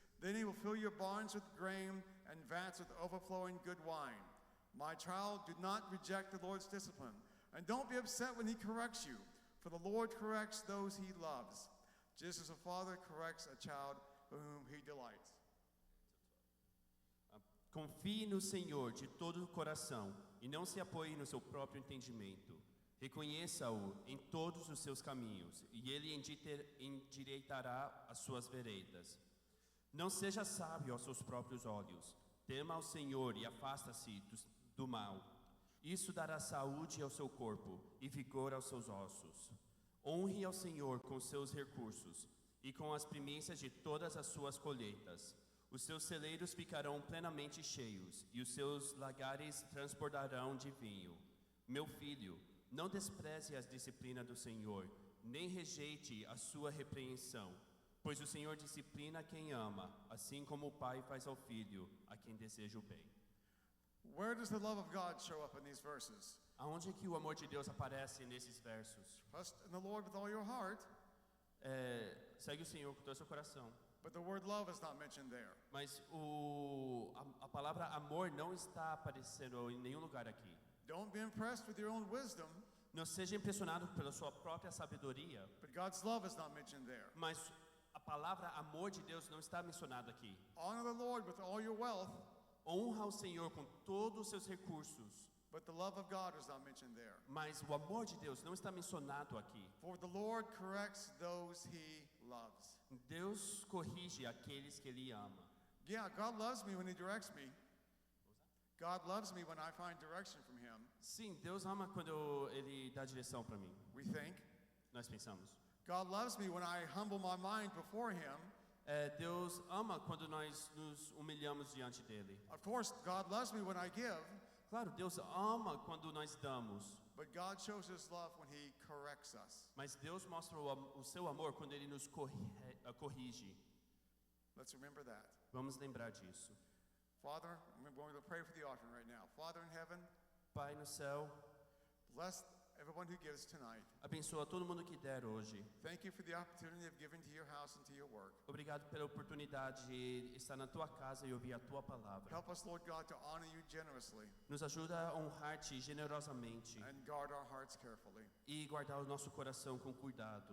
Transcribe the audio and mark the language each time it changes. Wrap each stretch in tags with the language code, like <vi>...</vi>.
<en>Then He will fill your barns with grain and vats with overflowing good wine. My child, do not reject the Lord's discipline, and don't be upset when He corrects you, for the Lord corrects those He loves, just as a father corrects a child whom He delights.</en> <pt>Confie no Senhor de todo o coração e não se apoie no seu próprio entendimento. Reconheça-o em todos os seus caminhos e Ele endireitará as suas veredas. Não seja sábio aos seus próprios olhos. Tema ao Senhor e afasta-se do mal. Isso dará saúde ao seu corpo e vigor aos seus ossos. Honre ao Senhor com seus recursos e com as primícias de todas as suas colheitas. Os seus celeiros ficarão plenamente cheios e os seus lagares transbordarão de vinho. Meu filho, não despreze a disciplina do Senhor, nem rejeite a sua repreensão, pois o Senhor disciplina quem ama, assim como o pai faz ao filho, a quem deseja o bem.</pt> <en>Where does the love of God show up in these verses?</en> <pt>Aonde é que o amor de Deus aparece nesses versos?</pt> <en>Trust in the Lord with all your heart,</en> <pt>Segue o Senhor com todo o seu coração.</pt> <en>but the word love is not mentioned there.</en> <pt>Mas a palavra amor não está aparecendo em nenhum lugar aqui.</pt> <en>Don't be impressed with your own wisdom,</en> <pt>Não seja impressionado pela sua própria sabedoria,</pt> <en>but God's love is not mentioned there.</en> <pt>mas a palavra amor de Deus não está mencionada aqui.</pt> <en>Honor the Lord with all your wealth,</en> <pt>Honra o Senhor com todos os seus recursos,</pt> <en>but the love of God is not mentioned there.</en> <pt>mas o amor de Deus não está mencionado aqui.</pt> <en>For the Lord corrects those He loves.</en> <pt>Deus corrige aqueles que Ele ama.</pt> <en>Yeah, God loves me when He directs me. God loves me when I find direction from Him.</en> <pt>Sim, Deus ama quando Ele dá direção para mim.</pt> <en>We think.</en> <pt>Nós pensamos.</pt> <en>God loves me when I humble my mind before Him.</en> <pt>Deus ama quando nós nos humilhamos diante dele.</pt> <en>Of course, God loves me when I give,</en> <pt>Claro, Deus ama quando nós damos,</pt> <en>but God shows His love when He corrects us.</en> <pt>mas Deus mostra o seu amor quando Ele nos corrige.</pt> <en>Let's remember that.</en> <pt>Vamos lembrar disso.</pt> <en>Father, I'm going to pray for the offering right now. Father in heaven,</en> <pt>Pai no céu,</pt> <en>bless everyone who gives tonight.</en> <pt>Abençoa todo mundo que der hoje.</pt> <en>Thank you for the opportunity of giving to your house and to your work.</en> <pt>Obrigado pela oportunidade de estar na tua casa e ouvir a tua palavra.</pt> <en>Help us, Lord God, to honor you generously</en> <pt>Nos ajuda a honrar-te generosamente</pt> <en>and guard our hearts carefully.</en> <pt>e guardar o nosso coração com cuidado.</pt>